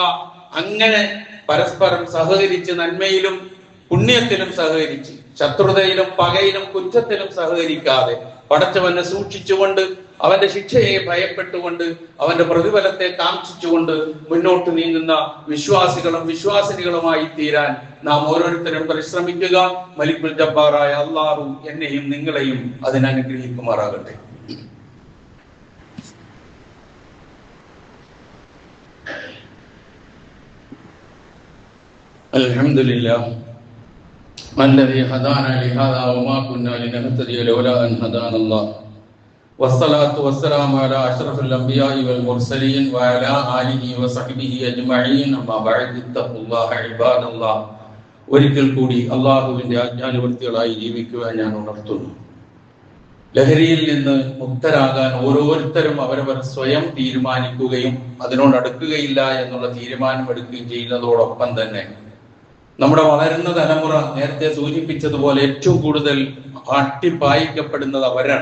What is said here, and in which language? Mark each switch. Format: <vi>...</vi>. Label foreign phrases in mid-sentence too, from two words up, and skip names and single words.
<ml>അങ്ങനെ പരസ്പരം സഹകരിച്ച്, നന്മയിലും പുണ്യത്തിലും സഹകരിച്ച്, ശത്രുതയിലും പകയിലും കുറ്റത്തിലും സഹകരിക്കാതെ പടച്ചവനെ സൂക്ഷിച്ചുകൊണ്ട്, അവന്റെ ശിക്ഷയെ ഭയപ്പെട്ടുകൊണ്ട്, അവന്റെ പ്രതിഫലത്തെ കാംക്ഷിച്ചുകൊണ്ട് മുന്നോട്ട് നീങ്ങുന്ന വിശ്വാസികളും വിശ്വാസിനികളുമായി തീരാൻ നാം ഓരോരുത്തരും പരിശ്രമിക്കുക. മലിക്കുൽ ജബ്ബാറായ അല്ലാഹു എന്നെയും നിങ്ങളെയും അതിനനുഗ്രഹിക്കുമാറാകട്ടെ.</ml> <ar>അൽഹംദുലില്ലാഹ് الذي هدانا لهذا وما كنا لنهتدي لولا أن هدانا الله والصلاة والسلام على أشرف الأنبياء والمرسلين وعلى آله وصحبه أجمعين أما بعد اتقوا الله عباد الله.</ar> <ml>ഒരിക്കൽ കൂടി അള്ളാഹുവിന്റെ ആജ്ഞാനുവർത്തികളായി ജീവിക്കുവാൻ ഞാൻ ഉണർത്തുന്നു. ലഹരിയിൽ നിന്ന് മുക്തരാകാൻ ഓരോരുത്തരും അവരവർ സ്വയം തീരുമാനിക്കുകയും അതിനോട് അടുക്കുകയില്ല എന്നുള്ള തീരുമാനം എടുക്കുകയും ചെയ്യുന്നതോടൊപ്പം തന്നെ നമ്മുടെ വളരുന്ന തലമുറ, നേരത്തെ സൂചിപ്പിച്ചതുപോലെ, ഏറ്റവും കൂടുതൽ അട്ടിപ്പായിക്കപ്പെടുന്നത് അവരാണ്.</ml>